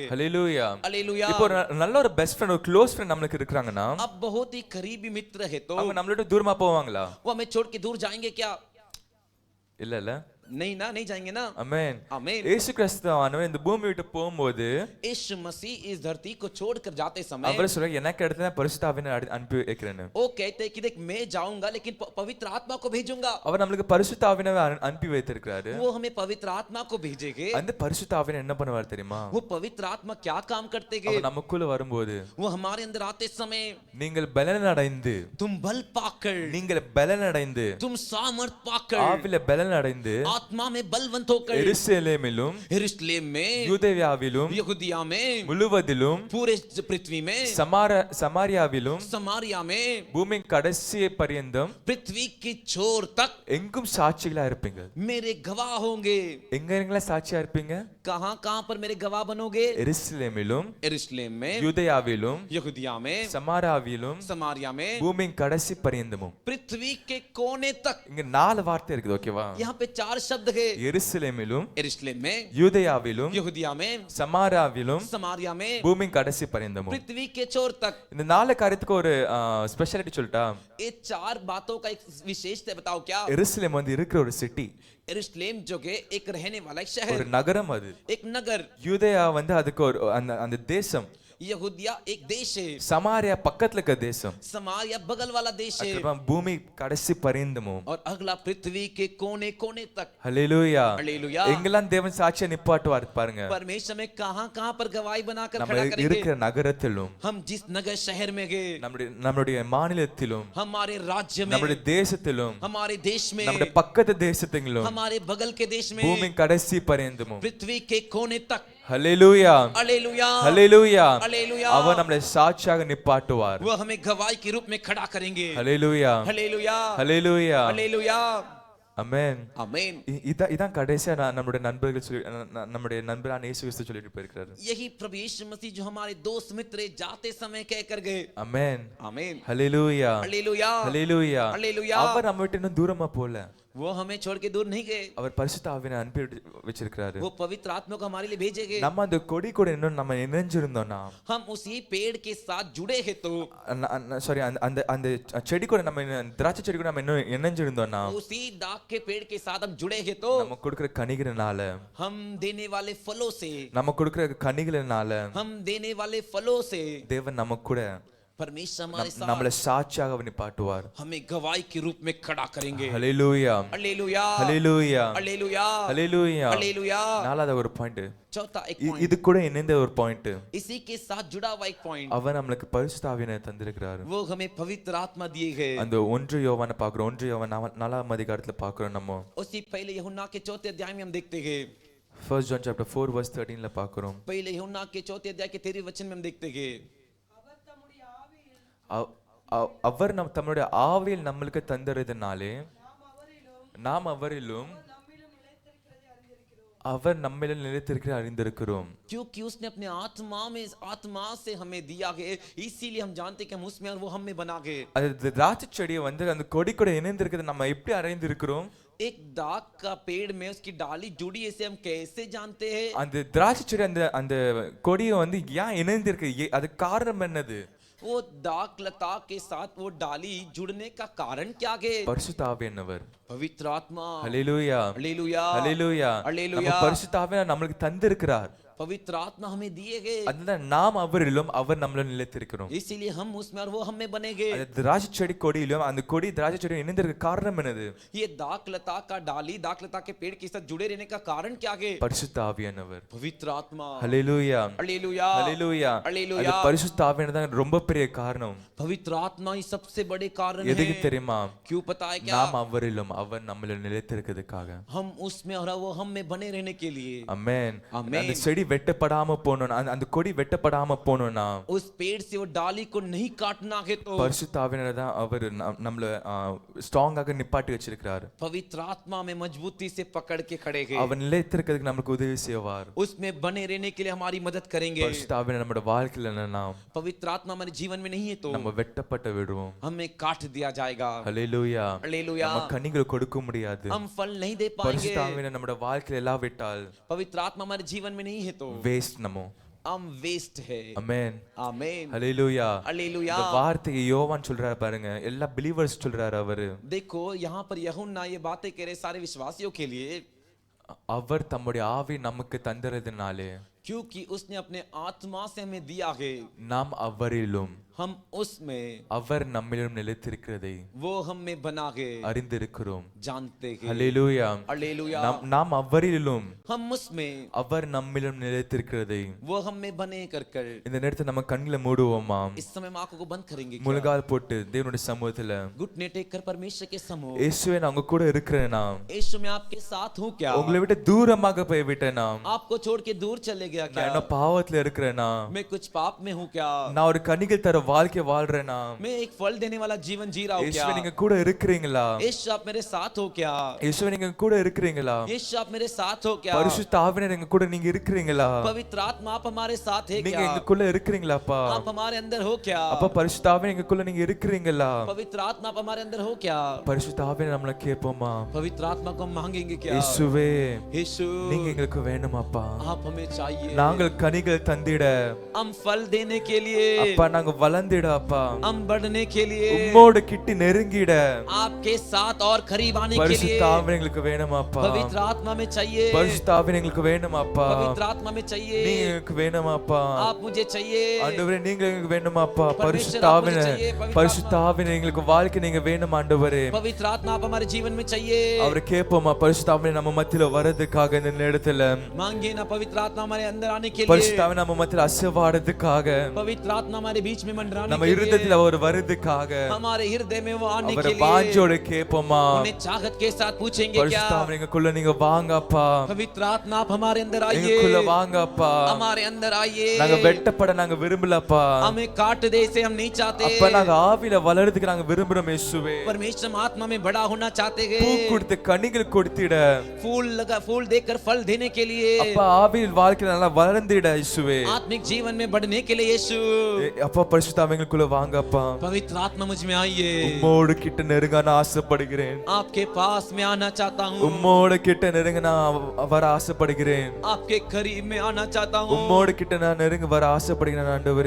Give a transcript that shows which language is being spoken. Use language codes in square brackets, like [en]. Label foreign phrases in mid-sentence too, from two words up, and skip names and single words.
[ta] ஹல்லேலூயா. [hi] हालेलुया. [ta] இப்போ நல்ல ஒரு [en] best friend, [ta] ஒரு [en] close friend [ta] நமக்கு இருக்காங்கன்னா [hi] अब बहुत ही करीबी मित्र है तो [ta] அவங்க நம்மளோட தூரமா போவாங்களா? [hi] वो हमें छोड़ के दूर जाएंगे क्या? [ta] இல்ல இல்ல. [hi] नहीं ना, नहीं जाएंगे ना. [ta] ஆமென். [hi] आमीन. [ta] இயேசு கிறிஸ்துவானவர் இந்த பூமி விட்டு போகும்போது [hi] यीशु मसीह इस धरती को छोड़कर जाते समय [ta] அவர் சொல்றாரு எனக்கு அடுத்து தான் பரிசுத்த ஆவியை அனுப்பி வைக்கிறேன்னு. [hi] वो कहते हैं कि देख मैं जाऊंगा लेकिन पवित्र आत्मा को भेजूंगा. [ta] அவர் நமக்கு பரிசுத்த ஆவியை அனுப்பி வைத்திருக்கிறாரு. [hi] वो हमें पवित्र आत्मा को भेजेंगे. [ta] அந்த பரிசுத்த ஆவியை என்ன பண்ணுவார் தெரியுமா? [hi] वो पवित्र आत्मा क्या काम करते हैं? [ta] அவர் நமக்குள்ள வரும்போது [hi] वो हमारे अंदर आते समय [ta] நீங்கள் பலனடைந்து [hi] तुम बल पाकर, [ta] நீங்கள் பலனடைந்து [hi] तुम सामर्थ पाकर, [ta] ஆவியில பலனடைந்து [hi] आत्मा में बलवंत होकर [ta] எருசலேமிலும் [hi] यरूशलेम में, [ta] யூதேயாவிலும் [hi] यहूदिया में, [ta] முழுவதிலும் [hi] पूरे पृथ्वी में, [ta] சமாரியாவிலும் [hi] समारिया में, [ta] பூமியின் கடைசி பரியந்தம் [hi] पृथ्वी की छोर तक [ta] எங்கும் சாட்சிகளா இருப்பீங்க. [hi] मेरे गवाह होंगे. [ta] எங்க சாட்சியா இருப்பீங்க? [hi] कहां कहां पर मेरे गवाह बनोगे? [ta] எருசலேமிலும் [hi] यरूशलेम में, [ta] யூதேயாவிலும் [hi] यहूदिया में, [ta] சமாரியாவிலும் [hi] समारिया में, [ta] பூமியின் கடைசி பரியந்தமும். [hi] पृथ्वी के कोने तक. [ta] இங்க 4 வார்த்தை இருக்குது, ஓகேவா? [hi] यहाँ पे 4 शब्द है. [ta] எருசலேமிலும் [hi] यरूशलेम में, [ta] யூதேயாவிலும் [hi] यहूदिया में, [ta] சமாரியாவிலும் [hi] समारिया में, [ta] பூமியின் கடைசி பரியந்தமும். [hi] पृथ्वी के छोर तक. [ta] இந்த 4 காரியத்துக்கு ஒரு ஸ்பெஷாலிட்டி சொல்லிட்டா? [hi] ये 4 बातों का एक विशेषता बताओ क्या? [ta] எருசலேம் வந்து இருக்கிற ஒரு சிட்டி, [hi] यरूशलेम जो के एक रहने वाला एक [ta] ஒரு [hi] शहर, [ta] நகரம். அது [hi] एक नगर. [ta] யூதேயா வந்து அதுக்கு ஒரு அந்த தேசம். [hi] यहूदिया एक देश है. [ta] சமாரியா பக்கத்துல இருக்க தேசம். [hi] समारिया बगल वाला देश है. [ta] அதுக்கப்புறம் பூமி கடைசி பரியந்தமும். [hi] और अगला पृथ्वी के कोने कोने तक. [ta] ஹல்லேலூயா. [hi] हालेलुया. [ta] எங்கெல்லாம் தேவன் சாட்சியா நிப்பாட்டுவார் பாருங்க. [hi] परमेश्वर में कहां कहां पर गवाही बनाकर [ta] நம்ம [hi] खड़ा करेंगे. [ta] இருக்கிற நகரத்திலும், [hi] हम जिस नगर शहर में गए, [ta] நம்மளுடைய மாநிலத்திலும், [hi] हमारे राज्य में, [ta] நம்மளுடைய தேசத்திலும், [hi] हमारे देश में, [ta] நம்மளுடைய பக்கத்து தேசத்திலும், [hi] हमारे बगल के देश में, [ta] பூமி கடைசி பரியந்தமும். [hi] पृथ्वी के कोने तक. [ta] ஹல்லேலூயா. [hi] हालेलुया. [ta] ஹல்லேலூயா. [hi] हालेलुया. [ta] அவர் நம்மளை சாட்சியாக நிப்பாட்டுவார். [hi] वो हमें गवाही के रूप में खड़ा करेंगे. [ta] ஹல்லேலூயா. [hi] हालेलुया. [ta] ஹல்லேலூயா. [hi] हालेलुया. [ta] ஆமென். [hi] आमीन. [ta] இதான் கடைசியா நம்முடைய நண்பர்கள் நம்முடைய நண்பரான இயேசு கிறிஸ்து சொல்லிட்டு போயிருக்காரு. [hi] यही प्रभु यीशु मसीह जो हमारे दोस्त मित्र जाते समय कह कर गए. [ta] ஆமென். [hi] आमीन. [ta] ஹல்லேலூயா. [hi] हालेलुया. [ta] ஹல்லேலூயா. [hi] हालेलुया. [ta] அவர் நம்ம விட்டு இன்னும் தூரமா போல. [hi] वो हमें छोड़ के दूर नहीं गए. [ta] அவர் பரிசுத்த ஆவியை அனுப்பி வச்சிருக்காரு. [hi] वो पवित्र आत्मा को हमारे लिए भेजेंगे. [ta] நம்ம அந்த கொடி கூட இன்னும் நம்ம இணைஞ்சிருந்தோம்னா, [hi] हम उसी पेड़ के साथ जुड़े हैं तो, [ta] சாரி அந்த அந்த செடி கூட நம்ம திராட்சை செடி கூட நம்ம இன்னும் இணைஞ்சிருந்தோம்னா, [hi] उसी दाग के पेड़ के साथ हम जुड़े हैं तो, [ta] நம்ம கொடுக்கிற கனிகளினால, [hi] हम देने वाले फलों से, [ta] நம்ம கொடுக்கிற கனிகளினால, [hi] हम देने वाले फलों से [ta] தேவன் நம்ம கூட [hi] परमेश्वर हमारे साथ [ta] நம்மளை சாட்சியாக நிப்பாட்டுவார். [hi] हमें गवाही के रूप में खड़ा करेंगे. [ta] ஹல்லேலூயா. [hi] हालेलुया. [ta] ஹல்லேலூயா. [hi] हालेलुया. [ta] ஹல்லேலூயா. [hi] हालेलुया. [ta] நாலாவது ஒரு பாயிண்ட், [hi] चौथा एक [ta] இது [hi] पॉइंट, [ta] கூட இணைந்த ஒரு பாயிண்ட், [hi] इसी के साथ जुड़ा हुआ एक पॉइंट, [ta] அவர் நம்மளுக்கு பரிசுத்த ஆவியை தந்திருக்கிறார். [hi] वो हमें पवित्र आत्मा दिए गए. [ta] அந்த 1 யோவானை பார்க்கிறோம். 1 யோவான் 4ஆம் அதிகாரத்துல பார்க்கிறோம். நம்ம [hi] उसी पहले यूहन्ना के 4थे अध्याय में हम देखते हैं. [en] 1 John chapter 4 verse 13 [ta] ல பார்க்கிறோம். [hi] पहले यूहन्ना के 4थे अध्याय के 13वें वचन में हम देखते हैं. [ta] அவர் தம்முடைய ஆவியில் நம்மளுக்கு தந்தறதுனாலே நாம் அவரிலும் அவர் நம்மிலும் நிலைத்திருக்கிற அறிந்திருக்கிறோம். [hi] क्योंकि उसने अपने आत्मा से हमें दिया है, इसीलिए हम जानते हैं कि हम उसमें और वो हम में बना गए. [ta] அது திராட்சை செடியை வந்து அந்த கொடி கூட இணைந்திருக்கிறது நம்ம எப்படி அறிந்திருக்கிறோம்? [hi] एक दाग का पेड़ में उसकी डाली जुड़ी है, इसे हम कैसे जानते हैं? [ta] அந்த திராட்சை செடி அந்த கொடியை வந்து ஏன் இணைந்திருக்கு, அது காரணம் என்னது? [hi] वो दाग लता के साथ वो डाली जुड़ने का कारण क्या है? [ta] பரிசுத்த ஆவியானவர், [hi] पवित्र आत्मा. [ta] ஹல்லேலூயா [hi] हालेलुया, [ta] ஹல்லேலூயா. [hi] हालेलुया. [ta] நம்ம பரிசுத்த ஆவியானவர் நம்மளுக்கு தந்திருக்கிறார். [hi] पवित्र आत्मा हमें दिए गए, [ta] அதனால நாம் அவரிலும் அவர் நம்மளும் நிலைத்திருக்கிறோம். [hi] इसीलिए हम उसमें और वो हम में बनेंगे. [ta] அந்த திராட்சை செடி கொடியிலும் அந்த கொடி திராட்சை செடி இணைந்திருக்க காரணம் என்னது? [hi] ये दाग लता का डाली दाग लता के पेड़ के साथ जुड़े रहने का कारण क्या है? [ta] பரிசுத்த ஆவியானவர். [hi] पवित्र आत्मा. [ta] ஹல்லேலூயா [hi] हालेलुया, [ta] ஹல்லேலூயா. [hi] हालेलुया. [ta] அது பரிசுத்த ஆவியானவர் தான் ரொம்ப பெரிய காரணம். [hi] पवित्र आत्मा ही सबसे बड़े कारण है. [ta] எதுக்கு தெரியுமா? [hi] क्यों पता है क्या? [ta] நாம் அவரிலும் அவர் நம்மிலும் நிலைத்திருக்கிறதுக்காக. हम उसमें और वो हम में बने रहने के लिए. ஆமென். ஆமென். அந்த செடி வெட்டப்படாம போணும்னா, அந்த கொடி வெட்டப்படாம போணும்னா, [hi] उस पेड़ से वो डाली को नहीं काटना है तो [ta] பரிசுத்த ஆவியானவர் தான் அவர் நம்மள ஸ்ட்ராங்காக நிப்பாட்டி வச்சிருக்கிறார். [hi] पवित्र आत्मा में मजबूती से पकड़ के खड़े हैं. [ta] அவர் நிலைத்திருக்கிறதுக்கு நமக்கு உதவி செய்வார். [hi] उसमें बने रहने के लिए हमारी मदद करेंगे. [ta] பரிசுத்த ஆவியானவர் நம்மளோட வாழ்க்கையில இல்லைன்னா [hi] पवित्र आत्मा हमारे जीवन में नहीं है तो [ta] நம்ம வெட்டப்பட்டு விடுவோம். [hi] हमें काट दिया जाएगा. [ta] ஹல்லேலூயா. [hi] हालेलुया. [ta] நம்ம கனிகள் கொடுக்க முடியாது. [hi] हम फल नहीं दे पाएंगे. [ta] பரிசுத்த ஆவியானவர் நம்மளோட வாழ்க்கையில எல்லாம் விட்டால் [hi] पवित्र आत्मा हमारे जीवन में नहीं है तो [ta] வேஸ்ட் நம்ம. [hi] हम वेस्ट है. [ta] ஆமென். [hi] आमीन. [ta] ஹல்லேலூயா. [hi] हालेलुया. [ta] இந்த வார்த்தையை யோவான் சொல்றாரு பாருங்க, எல்லா பிலீவர்ஸ் சொல்றாரு அவரு. [hi] देखो यहाँ पर यूहन्ना ये बातें कह रहे सारे विश्वासियों के लिए, [ta] அவர் தம்முடைய ஆவி நமக்கு தந்தறதுனாலே [hi] क्योंकि उसने अपने आत्मा से हमें दिया है, [ta] நாம் அவரிலும் [hi] हम उसमें [ta] அவர் நம்மிலும் நிலைத்திருக்கிறதை [hi] वो हम में बना है [ta] அறிந்திருக்கிறோம். [hi] जानते हैं. [ta] ஹல்லேலூயா. [hi] हालेलुया. [ta] நாம் அவரிலும் [hi] हम उसमें [ta] அவர் நம்மிலும் நிலைத்திருக்கிறதை [hi] वो हम में बने कर कर [ta] இந்த நேரத்துல நம்ம கண்களை மூடுவோமா? [hi] इस समय हम आंखों को बंद करेंगे क्या? [ta] முழங்கால் போட்டு தேவனுடைய சமூகத்துல, [hi] घुटने टेक कर परमेश्वर के सम्मुख, [ta] இயேசுவே நான் உங்க கூட இருக்கிறேனா? [hi] यीशु मैं आपके साथ हूँ क्या? [ta] உங்களை விட்டு தூரமாக போய் விட்டேனா? [hi] आपको छोड़ के दूर चले गया [ta] நான் [hi] क्या? [ta] என்ன பாவத்துல இருக்கிறேனா? [hi] मैं कुछ पाप में हूँ क्या? [ta] நான் ஒரு கனிகள் தர வாழ்க்கை வாழ்றேனா? [hi] मैं एक फल देने वाला जीवन जी रहा हूँ क्या? [ta] இயேசுவே நீங்க கூட இருக்கிறீங்களா? [hi] यीशु आप मेरे साथ हो क्या? [ta] இயேசுவே நீங்க கூட இருக்கிறீங்களா? [hi] यीशु आप मेरे साथ हो क्या? [ta] பரிசுத்த ஆவியானவர் எங்க கூட நீங்க இருக்கிறீங்களா? [hi] पवित्र आत्मा आप हमारे साथ है [ta] நீங்க [hi] क्या? [ta] எங்களுக்குள்ள இருக்கிறீங்களாப்பா? [hi] आप हमारे अंदर हो क्या? [ta] அப்ப பரிசுத்த ஆவியானவர் எங்களுக்குள்ள நீங்க இருக்கிறீங்களா? [hi] पवित्र आत्मा आप हमारे अंदर हो क्या? [ta] பரிசுத்த ஆவியானவர் நம்மள கேட்போமா? [hi] पवित्र आत्मा को हम मांगेंगे क्या? [ta] இயேசுவே [hi] यीशु [ta] நீங்க எங்களுக்கு வேணுமாப்பா? [hi] आप हमें चाहिए. [ta] நாங்கள் கனிகள் தந்திட, [hi] हम फल देने के लिए, [ta] அப்பா நாங்க வளர்ந்திட, அப்பா [hi] हम बढ़ने के लिए, [ta] உம்மோடு கிட்டி நெருங்கிட [hi] आपके साथ और करीब आने के लिए [ta] பரிசுத்த ஆவியானவர் எங்களுக்கு வேணுமாப்பா? [hi] पवित्र आत्मा में चाहिए. [ta] பரிசுத்த ஆவியானவர் எங்களுக்கு வேணுமாப்பா? [hi] पवित्र आत्मा में चाहिए. [ta] நீங்க எங்களுக்கு வேணுமாப்பா? [hi] आप मुझे चाहिए. [ta] ஆண்டவரே நீங்க எங்களுக்கு வேணுமாப்பா? [hi] परमेश्वर, [ta] பரிசுத்த [hi] आप मुझे [ta] ஆவியானவர், [hi] चाहिए. पवित्र [ta] பரிசுத்த ஆவியானவர் எங்களுக்கு வாழ்க்கை நீங்க வேணும் ஆண்டவரே. [hi] पवित्र आत्मा आप हमारे जीवन में चाहिए. [ta] அவரை கேட்போமா? பரிசுத்த ஆவியானவர் நம்ம மத்தியில வரதுக்காக இந்த நேரத்துல, [hi] मांगे ना पवित्र आत्मा हमारे अंदर आने के [ta] பரிசுத்த [hi] लिए, [ta] ஆவியானவர் நம்ம மத்தியில அசைவாடுறதுக்காக, [hi] पवित्र आत्मा हमारे बीच में मंडराने [ta] நம்ம [hi] के लिए, [ta] இருதயத்துல அவர் வருதுக்காக [hi] हमारे हृदय में वो आने [ta] அவரை [hi] के लिए [ta] வாஞ்சோட கேட்போமா? [hi] उन्हें चाहत के साथ पूछेंगे क्या? [ta] பரிசுத்த ஆவியானவர் எங்களுக்குள்ள நீங்க வாங்கப்பா, [hi] पवित्र आत्मा आप हमारे अंदर आइए. [ta] எங்களுக்குள்ள வாங்கப்பா. [hi] हमारे अंदर आइए. [ta] நாங்க வெட்டப்பட நாங்க விரும்பலப்பா, [hi] हमें काट दे इसे हम नहीं चाहते. [ta] அப்ப நாங்க ஆவியில வளர்றதுக்கு நாங்க விரும்புறோம் இயேசுவே. [hi] परमेश्वर हम आत्मा में बड़ा होना चाहते [ta] பூ [hi] हैं. [ta] கொடுத்து கனிகள் கொடுத்திட, [hi] फूल देकर फल देने के लिए, [ta] அப்ப ஆவியில் வாழ்க்கையில நல்லா வளர்ந்திட இயேசுவே. [hi] आत्मिक जीवन में बढ़ने के लिए यीशु, [ta] அப்பா பரிசுத்த ஆவியானவர் எங்களுக்குள்ள வாங்கப்பா. [hi] पवित्र आत्मा मुझ में आइए. [ta] உம்மோடு கிட்ட நெருங்க நான் ஆசைப்படுகிறேன். [hi] आपके पास में आना चाहता हूँ. [ta] உம்மோடு கிட்ட நெருங்க நான் வர ஆசைப்படுகிறேன். [hi] आपके करीब में आना चाहता हूँ. [ta] உம்மோடு கிட்ட நான் நெருங்க வர ஆசைப்படுகிறேன் ஆண்டவரே.